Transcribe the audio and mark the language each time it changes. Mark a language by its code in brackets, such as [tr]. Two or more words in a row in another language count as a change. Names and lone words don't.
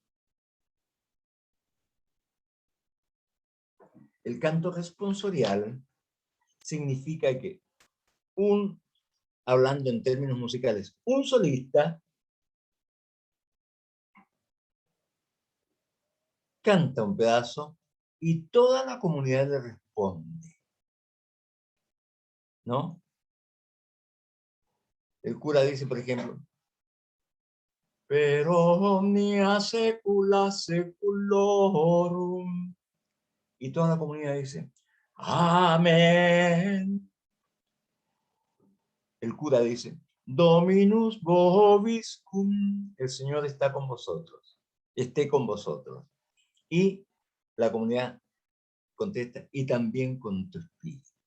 [es] El canto responsorial significa que hablando en términos musicales, un solista canta un pedazo y toda la comunidad le responde, ¿no? El cura dice, por ejemplo, [la] pero omnia secula seculorum. [es] Y toda la comunidad dice, amén. El cura dice, [la] Dominus vobiscum, [es] el Señor está con vosotros, esté con vosotros. Y la comunidad contesta, y también con tu espíritu.